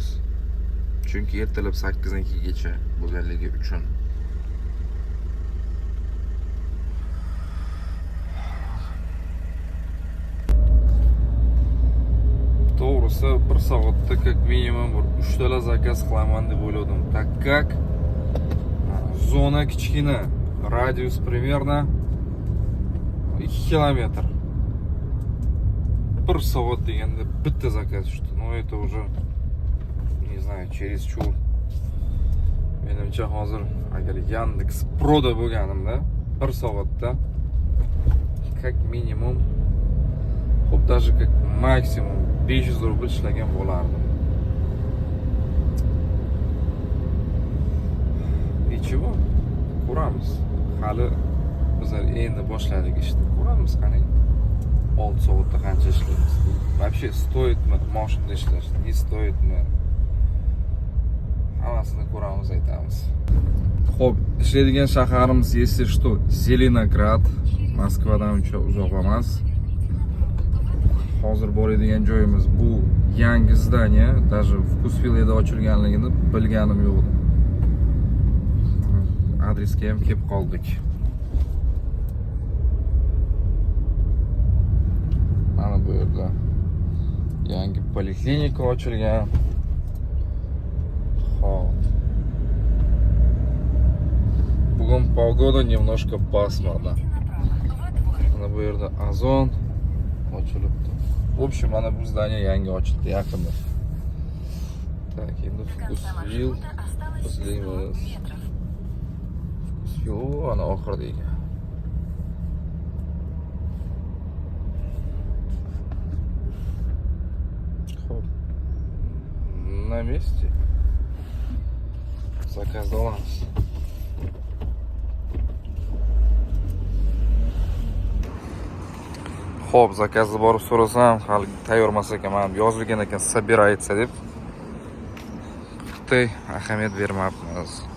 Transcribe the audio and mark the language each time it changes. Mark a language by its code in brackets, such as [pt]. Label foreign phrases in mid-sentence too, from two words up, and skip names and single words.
[uz] Chunki ertalab 8 dan 2 gacha bo'lganligi uchun. To'g'risi, bir soatda [ru] как минимум [uz] 3 tala zakaz qilaman deb o'yladim. [ru] Так как [uz] zona kichkina, radius примерно 2 kilometr. 1 soat deganda bitta zakaz tushdi. [ru] No, это уже не знаю, через чур. [uz] Menimcha hozir agar Yandex Pro'da bo'lganimda 1 soatda [ru] как минимум, [uz] xo'p, [ru] даже как максимум [uz] 500 rubl ishlagan bo'lardim. Nechimo? Ko'ramiz. Hali bizlar endi boshladik ishni. Ko'ramiz qani 6 soatda qancha ishlaymiz. Вообще stoitmi mashinada ishlash, не stoitmi? Hammasini ko'ramiz, aytamiz. Xo'p, ishlaydigan shaharimiz, [ru] если что, [uz] Zelenograd. Moskvadan uncha uzoq emas. Hozir boradigan joyimiz bu yangi zdaniya, даже Vkusvileda ochilganligini bilganim yo'q edi. Adresga ham kelib qoldik. Mana bu yerda yangi poliklinika ochilgan. Xo'p. Bugun [ru] погода немножко пасмурно. [uz] Mana bu yerda Azon ochilibdi. [ru] В общем, [uz] mana bu zdaniya yangi ochildi yaqinda. Так, endi Vkusvil izlaymiz. Vkusvil ana oxirida ekan. Xo'p. [ru] На месте. [uz] Zakaz olamiz. Xo'p, zakazni borib so'rasam, hali tayyor emas ekan. Mana yozilgan ekan, собирается deb. Qitay ahamiyat bermayapmiz.